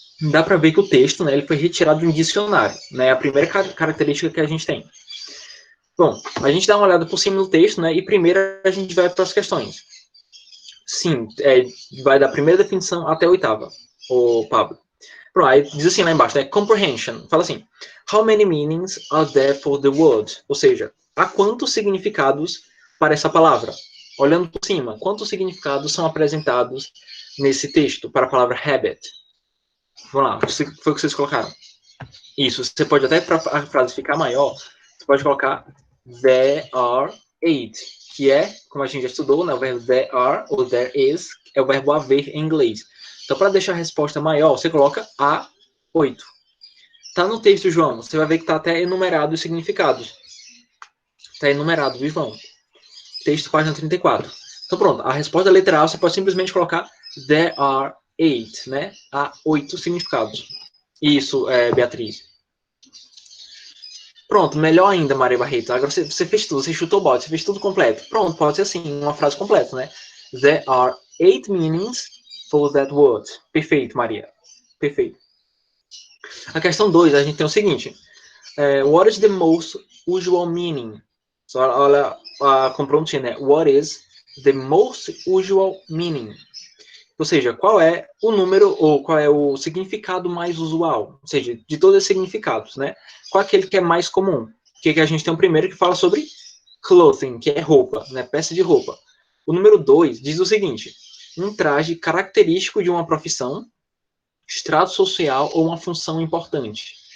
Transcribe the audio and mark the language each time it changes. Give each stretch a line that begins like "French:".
Portuguese: Dá para ver que o texto, né, ele foi retirado de um dicionário. Né? É a primeira característica que a gente tem. Bom, a gente dá uma olhada por cima do texto, né, e primeiro a gente vai para as questões. Sim, vai da primeira definição até a oitava, o Pablo. Pronto, aí diz assim lá embaixo, né?
English: Comprehension.
Portuguese: Fala assim,
English: how many meanings are there for the word?
Portuguese: Ou seja, há quantos significados para essa palavra? Olhando por cima, quantos significados são apresentados nesse texto para a palavra habit? Vamos lá, foi o que vocês colocaram. Isso, você pode até, para a frase ficar maior, você pode colocar
English: there are 8,
Portuguese: que é, como a gente já estudou, né, o verbo there are, ou there is, é o verbo haver em inglês. Então, para deixar a resposta maior, você coloca há 8. Tá no texto, João, você vai ver que está até enumerado os significados. Está enumerado, viu, João? Texto, página 34. Então, pronto, a resposta literal você pode simplesmente colocar
English: there are 8,
Portuguese: né? Há 8 significados. Isso, Beatriz. Pronto, melhor ainda, Maria Barreto. Agora você fez tudo, você chutou o bote, você fez tudo completo. Pronto, pode ser assim, uma frase completa, né?
English: There are 8 meanings for that word.
Portuguese: Perfeito, Maria. Perfeito. A questão 2, a gente tem o seguinte.
English: What is the most usual meaning?
Portuguese: Só olha com prontinho, né?
English: What is the most usual meaning?
Portuguese: Ou seja, qual é o número, ou qual é o significado mais usual? Ou seja, de todos os significados, né? Qual é aquele que é mais comum? Que a gente tem o primeiro que fala sobre clothing, que é roupa, né? Peça de roupa. O número 2 diz o seguinte, um traje característico de uma profissão, estrato social ou uma função importante.